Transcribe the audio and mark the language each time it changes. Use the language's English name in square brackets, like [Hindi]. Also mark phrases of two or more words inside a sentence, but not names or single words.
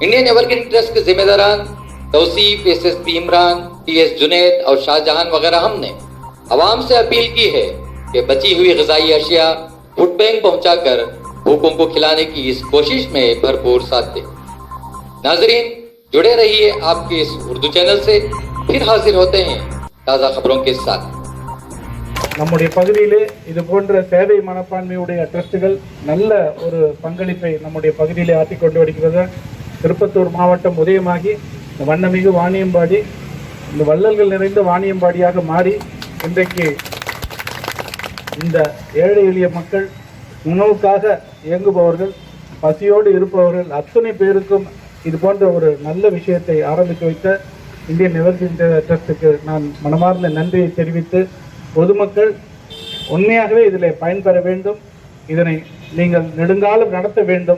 [Urdu] انڈین ایورگرین ٹرسٹ کے ذمہ داران توصیف، SSP عمران، TS جنید اور شاہجہان وغیرہ ہم نے عوام سے اپیل کی ہے کہ بچی ہوئی غذائی اشیا [English] food bank [Urdu] پہنچا کر بھوکوں کو کھلانے کی اس کوشش میں بھرپور ساتھ دیں. ناظرین جڑے رہیے آپ کے اس اردو چینل سے، پھر حاضر ہوتے ہیں تازہ خبروں کے ساتھ. [Tamil] நம்முடைய பகுதியிலே இது போன்ற சேவை மனப்பான்மையுடைய ட்ரஸ்டுகள் நல்ல ஒரு பங்களிப்பை நம்முடைய பகுதியிலே ஆற்றிக் கொண்டு வருகிறது. திருப்பத்தூர் மாவட்டம் உதயமாகி இந்த வண்ணமிகு வாணியம்பாடி இந்த வள்ளல்கள் நிறைந்த வாணியம்பாடியாக மாறி இன்றைக்கு இந்த ஏழை எளிய மக்கள் உணவுக்காக இயங்குபவர்கள், பசியோடு இருப்பவர்கள் அத்தனை பேருக்கும் இது போன்ற ஒரு நல்ல விஷயத்தை ஆரம்பித்து வைத்த இந்தியன் எவர்கிரீன் ட்ரஸ்ட்டுக்கு நான் மனமார்ந்த நன்றியை தெரிவித்து, பொதுமக்கள் உண்மையாகவே இதில் பயன்பெற வேண்டும், இதனை நீங்கள் நெடுங்காலம் நடத்த வேண்டும்.